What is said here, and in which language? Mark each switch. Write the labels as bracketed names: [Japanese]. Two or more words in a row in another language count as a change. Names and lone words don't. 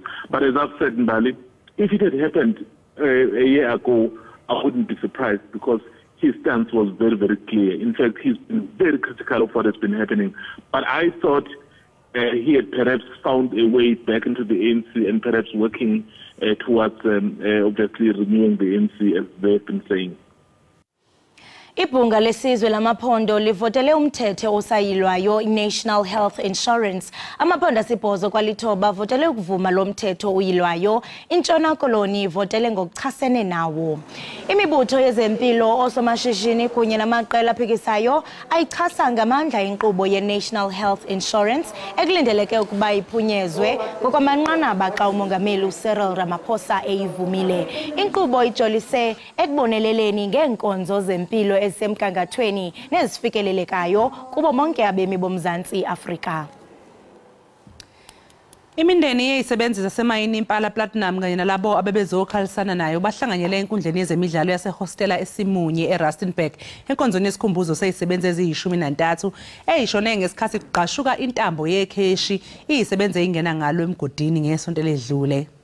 [English] But as I've said, Mbali, if it had happened a year ago, I wouldn't be surprised because his stance was very, very clear. In fact, he's been very critical of what has been happening. But I thought he had perhaps found a way back into the ANC and perhaps working towards obviously renewing the ANC, as they've been saying. [Xhosa] Ibhunga lesizwe lamaphondo livotele umthetho osayilwayo i-National Health Insurance. Amaphondo asibhozo kwalithoba votele ukuvuma lo mthetho uyilwayo. Intshona Koloni votele ngokuchasene nawo. Imibutho yezempilo osomashishini kunye namaqela aphikisayo ayichasa ngamandla inkqubo ye-National Health Insurance ekulindeleke ukuba iphunyezwe ngokwamanqanaba xa umongameli uCyril Ramaphosa eyivumile. Inkqubo ijolise ekuboneleleni ngeenkonzo zempilo ezisemgangathweni nezifikelelekayo kubo bonke abemi boMzantsi Afrika. [Zulu] Imindeni yezisebenzi zasemayini Impala Platinum kanye nalabo abebezokhalisana nayo bahlanganyele enkundleni yezemidlalo yasehostela eSimunye eRustenburg enkonzweni yesikhumbuzo sezisebenzi eziyishumi-13 eyishone ngesikhathi kuqashuka intambo yekheshi izisebenzi ingena ngalo emgodini ngesonto ledlule.